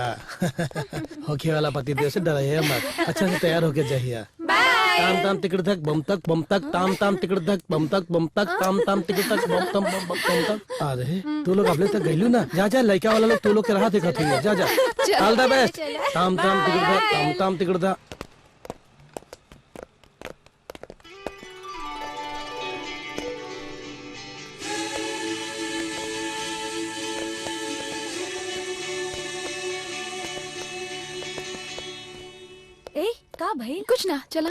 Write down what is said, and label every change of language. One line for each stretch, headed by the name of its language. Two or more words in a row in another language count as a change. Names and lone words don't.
Bhojpuri: होके वाला पति देव से डराइए मत, अच्छा से तैयार होके जाइए। ताम ताम तिकड़ तक बम तक बम तक ताम ताम तिकड़ तक बम तक बम तक ताम ताम तिकड़ तक बम तम बम बम तक। अरे तू लोग अबले तक गइलू ना? जा जा, लड़का वाला लोग तू लोग के राह देखत हुई। जा जा,
English: All the best. ताम ताम तिकड़ तक ताम ताम तिकड़ तक।
Bhojpuri: ए का भाई? कुछ ना, चला।